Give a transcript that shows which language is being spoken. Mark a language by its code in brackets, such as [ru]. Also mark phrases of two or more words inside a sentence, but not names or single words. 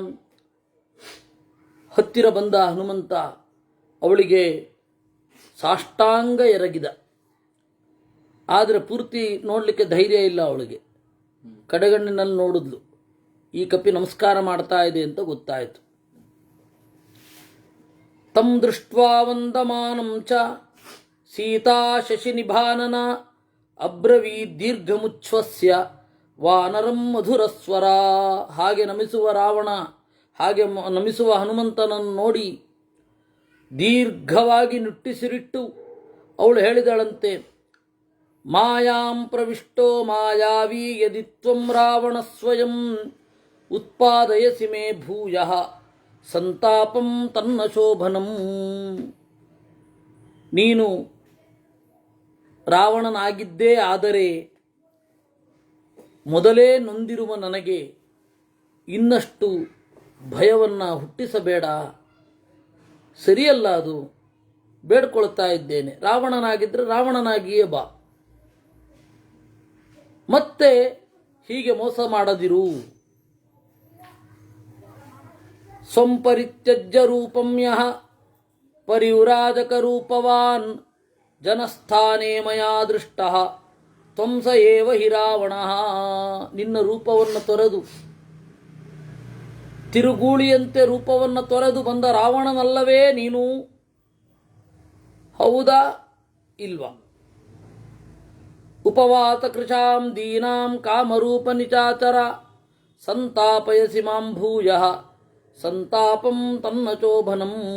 [kn] ಹತ್ತಿರ ಬಂದ ಹನುಮಂತ ಅವಳಿಗೆ ಸಾಷ್ಟಾಂಗ ಎರಗಿದ. ಆದರೆ ಪೂರ್ತಿ ನೋಡಲಿಕ್ಕೆ ಧೈರ್ಯ ಇಲ್ಲ ಅವಳಿಗೆ. ಕಡೆಗಣ್ಣಿನಲ್ಲಿ ನೋಡಿದ್ಲು, ಈ ಕಪಿ ನಮಸ್ಕಾರ ಮಾಡ್ತಾ ಇದೆ ಅಂತ ಗೊತ್ತಾಯಿತು. [sa] ತಂ ದೃಷ್ಟ್ವಾ ವಂದಮಾನಂ ಚ ಸೀತಾ ಶಶಿನಿಭಾನನ ಅಬ್ರವೀತ್ ದೀರ್ಘಮುಚ್ಛ್ವಸ್ಯ ವಾನರಂ ಮಧುರಸ್ವರ. [kn] ಹಾಗೆ ನಮಿಸುವ ರಾವಣ, ಹಾಗೆ ನಮಿಸುವ ಹನುಮಂತನನ್ನು ನೋಡಿ ದೀರ್ಘವಾಗಿ ನುಟ್ಟಿಸಿರಿಟ್ಟು ಅವಳು ಹೇಳಿದಳಂತೆ, [sa] ಮಾಯಾಂ ಪ್ರವಿಷ್ಟೋ ಮಾಯಾವಿ ಯದಿ ತ್ವಂ ರಾವಣ ಸ್ವಯಂ ಉತ್ಪಾದಯಸಿ ಮೇ ಭೂಯಃ ಸಂತಾಪಂ ತನ್ನ ಶೋಭನಂ. [kn] ನೀನು ರಾವಣನಾಗಿದ್ದೇ ಆದರೆ ಮೊದಲೇ ನೊಂದಿರುವ ನನಗೆ ಇನ್ನಷ್ಟು ಭಯವನ್ನು ಹುಟ್ಟಿಸಬೇಡ. ಸರಿಯಲ್ಲ, ಅದು ಬೇಡ್ಕೊಳ್ತಾ ಇದ್ದೇನೆ. ರಾವಣನಾಗಿದ್ದರೆ ರಾವಣನಾಗಿಯೇ ಬಾ, ಮತ್ತೆ ಹೀಗೆ ಮೋಸ ಮಾಡದಿರು. [sa] ಸ್ವಂಪರಿತ್ಯಜ್ಯ ರೂಪಂ ಯಃ ಪರಿವ್ರಾಜಕ ರೂಪವಾನ್ ಜನಸ್ಥಾನೇ ಮಯಾ ದೃಷ್ಟಃ ತ್ವಂ ಸ ಏವ ಹಿ ರಾವಣಃ. [kn] ನಿನ್ನ ರೂಪವನ್ನು ತೊರೆದು ತಿರುಗೂಳಿಯಂತೆ ರೂಪವನ್ನು ತೊರೆದು ಬಂದ ರಾವಣನಲ್ಲವೇ ನೀನು? ಹೌದಾ ಇಲ್ವಾ? [sa] ಉಪವಾತ ಕೃಶಾಂ ದೀನಾಂ ಕಾಮರೂಪ ನಿಚಾಚರ ಸಂತಾಪಯಸಿ ಮಾಂ ಭೂಯಃ ಸಂತಾಪಂ ತನ್ನ ಚೋಭನಂ.